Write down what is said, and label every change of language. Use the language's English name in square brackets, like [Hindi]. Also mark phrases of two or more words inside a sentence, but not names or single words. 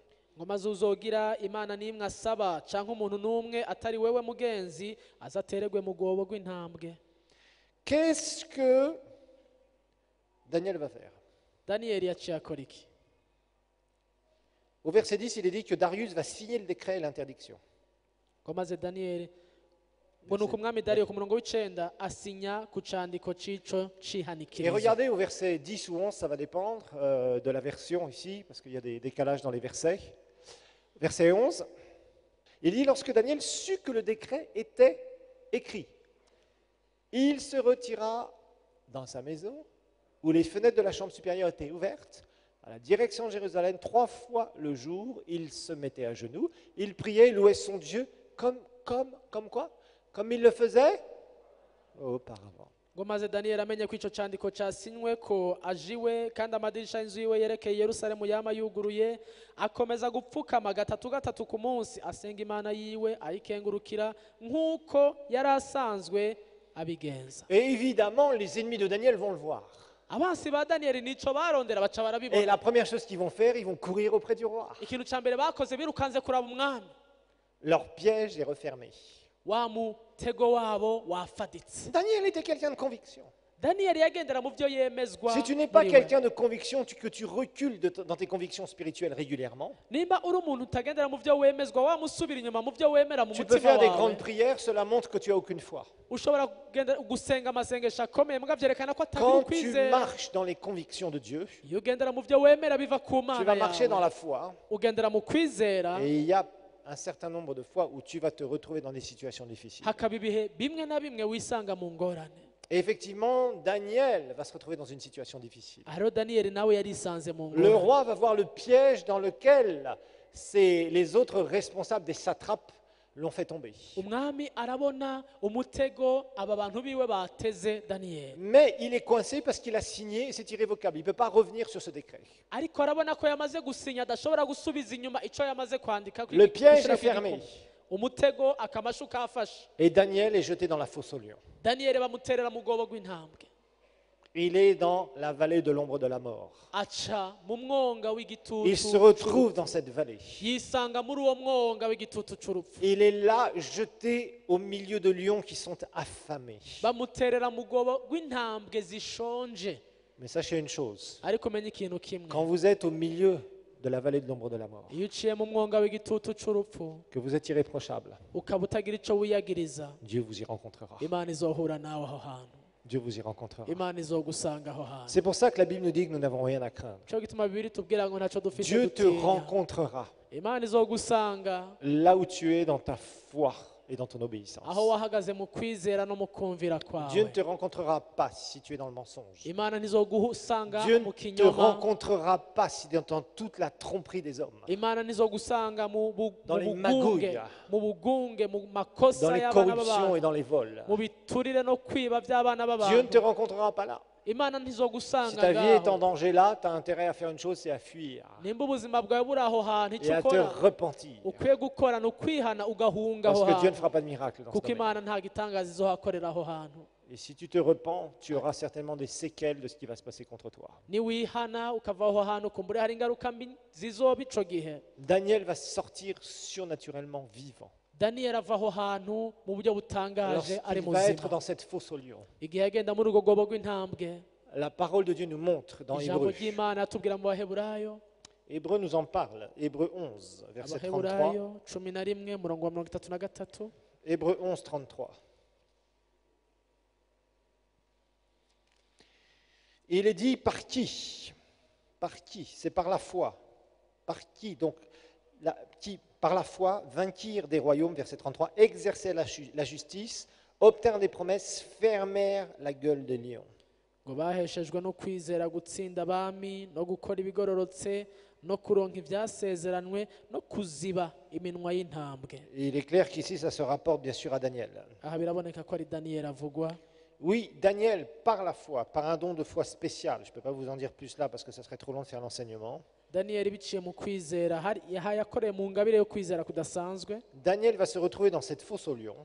[Rundi] ngo maze uzogira imana n'imwe asaba cyangwa umuntu n'umwe atari wewe mugenzi azatererwe mu rwobo rw'intambwe [French] Qu'est-ce que Daniel va faire? [Rundi] daniyeli yaciye akora iki [French] Au verset 10, il est dit que Darius va signer le décret et l'interdiction. [Rundi] ngo maze daniyeli ngo ni uko umwami dariyo ku murongo w'icenda asinya ku candiko c'ico [French] Et [Rundi] cihanikirizo [French] regardez au verset 10 ou 11, ça va dépendre de la version ici, parce qu'il y a des décalages dans les versets. Verset 11, il dit, lorsque Daniel sut que le décret était écrit, il se retira dans sa maison, où les fenêtres de la chambre supérieure étaient ouvertes, à la direction de Jérusalem, 3 fois le jour, il se mettait à genoux, il priait, louait son Dieu, comme quoi? Comme il le faisait auparavant. [Rundi] ngo maze daniyeli amenye ko ico candiko casinywe ko ajiwe kandi amadirisha y'inzu yiwe yerekeye yerusalemu yama yuguruye akomeza gupfukama gatatu ku munsi asenga imana yiwe ayikengurukira nk'uko yari asanzwe abigenza [French] Et évidemment, les ennemis de Daniel vont le voir. [Rundi] abansi ba daniyeli nico barondera baca [French] Et [Rundi] barabibona [French] la première chose qu'ils vont faire, ils vont courir auprès du roi. [Rundi] ikintu ca mbere bakoze birukanze kuraba umwami [French] Leur piège est refermé. [Rundi] wa mutego wabo wafaditse [French] Daniel était quelqu'un de conviction. [Rundi] daniyeli yagendera mu byo yemezwa [French] Si tu n'es pas [Rundi] muri we. [French] quelqu'un de conviction, que tu recules dans tes convictions spirituelles régulièrement, [Rundi] nimba uri umuntu utagendera mu byo wemezwa wamusubira inyuma mu byo wemera mu [French] tu peux [Rundi] mutima [French] faire des [Rundi] wawe [French] grandes prières, cela montre que tu as aucune foi. [Rundi] ushobora gusenga amasengesho akomeye mbwa byerekana ko atagira [French] Quand tu [Rundi] ukwizera [French] marches dans les convictions de Dieu, [Rundi] iyo ugendera mu byo wemera biva ku [French] tu [Rundi] mana [French] vas marcher dans [Rundi] yawe [French] la foi, [Rundi] ugendera mu kwizera [French] et il y a un certain nombre de fois où tu vas te retrouver dans des situations difficiles. [Rundi] hakaba ibihe bimwe na bimwe wisanga mu ngorane [French] Et effectivement, Daniel va se retrouver dans une situation difficile. [Rundi] rero daniyeli nawe yarisanze mu [French] Le [Rundi] ngorane [French] roi va voir le piège dans lequel les autres responsables des satrapes l'ont fait tomber. [Rundi] umwami arabona umutego aba bantu biwe bateze daniyeli [French] Mais il est coincé parce qu'il a signé et c'est irrévocable. Il ne peut pas revenir sur ce décret. [Rundi] ariko arabona ko yamaze gusinya adashobora gusubiza inyuma icyo yamaze kwandika [French] Le piège [Rundi] gushyira [French] est [Rundi] ku [French] fermé. [Rundi] gikumu. umutego akamashu kafashe [French] Et Daniel est jeté dans la fosse aux lions. [Rundi] daniyeli bamuterera mu rwobo rw'intambwe [French] Il est dans la vallée de l'ombre de la mort. [Rundi] aca mu mwonga [French] Il se [Rundi] w'igitutu [French] retrouve dans cette vallée. [Rundi] yisanga muri uwo mwonga w'igitutu c'urupfu [French] Il est là, jeté au milieu de lions qui sont affamés. [Rundi] bamuterera mu rwobo rw'intambwe zishonje [French] Mais sachez une chose, [Rundi] ariko menya ikintu kimwe [French] quand vous êtes au milieu de la vallée de l'ombre de la mort, [Rundi] iyo uciye mu mwonga w'igitutu c'urupfu [French] que vous êtes irréprochable, [Rundi] ukaba utagira ico wiyagiriza [French] Dieu vous y rencontrera. [Rundi] imana izohura nawe aho hantu [French] Dieu vous y rencontrera. [Rundi] imana izogusanga aho hantu [French] C'est pour ça que la Bible nous dit que nous n'avons rien à craindre. [Rundi] cyo gituma bibiri tubwira ngo ntaco dufite [French] Dieu te [Rundi] dutinya [French] rencontrera [Rundi] imana izogusanga [French] là où tu es dans ta foi. et dans ton obéissance. [Rundi] aho wahagaze mu kwizera no mu kumvira [French] Dieu ne [Rundi] kwawe. [French] te rencontrera pas si tu es dans le mensonge. [Rundi] Imana ntizogusanga [French] Dieu [Rundi] mu [French] ne te [Rundi] kinyoma. [French] rencontrera pas si tu es dans toute la tromperie des hommes, [Rundi] Imana ntizogusanga [French] dans les magouilles, [Rundi] mu bugunge, mu [French] dans [Rundi] makosa [French] les [Rundi] y'abana [French] corruptions et [Rundi] b'abantu, [French] dans les vols. [Rundi] mu biturire no kwiba by'abana [French] Dieu ne te [Rundi] b'abantu. [French] rencontrera pas là. [Rundi] Imana [French] Si [Rundi] ntizogusanga [French] ta vie est en [Rundi] ngaho. [French] danger là, tu as intérêt à faire une chose, c'est à fuir [Rundi] nimba ubuzima bwawe buri aho hantu [French] et [Rundi] icyo [French] à te [Rundi] ukora [French] repentir. [Rundi] ukwiye gukora ni ukwihana ugahunga [French] Parce [Rundi] aho [French] que Dieu ne [Rundi] hantu, [French] fera pas de miracle dans ce [Rundi] kuko [French] domaine. [Rundi] Imana nta gitangaza izohakorera aho hantu. [French] Et si tu te repens, tu auras certainement des séquelles de ce qui va se passer contre toi. [Rundi] niwihana ukava aho hantu kumbure hari ingaruka mbi zizoba ico gihe. [French] Daniel va sortir surnaturellement vivant. [Rundi] daniyeli ava aho hantu mu buryo butangaje ari [French] Lorsqu'il va être [Rundi] muzima [French] dans cette fosse au lion, [Rundi] igihe yagenda muri urwo rwobo rw'intambwe. [French] la parole de Dieu nous montre dans [Rundi] ijambo [French] Hébreu. [Rundi] ry'Imana atubwira mu baheburayo [French] Hébreu nous en parle. Hébreu 11, verset 33. [Rundi] abaheburayo 11 murongo wa 33. [French] Hébreu 11, 33. Il est dit par qui? Par qui? C'est par la foi. Par qui? Donc, qui, par la foi, vainquirent des royaumes, verset 33, exercèrent la justice, obtinrent des promesses, fermèrent la gueule des lions. [Rundi] ngo baheshejwe no kwizera gutsinda abami no gukora ibigororotse no kuronka ibyasezeranwe no kuziba iminwa y'intambwe. [French] Et il est clair qu'ici, ça se rapporte bien sûr à Daniel. [Rundi] aha biraboneka ko ari daniyeli avugwa. [French] Oui, Daniel, par la foi, par un don de foi spécial, je ne peux pas vous en dire plus là parce que ça serait trop long de faire l'enseignement. [Rundi] daniyeli biciye mu kwizera yakoreye mu ngabire yo kwizera kudasanzwe, [French] Daniel va se retrouver dans cette fosse aux lions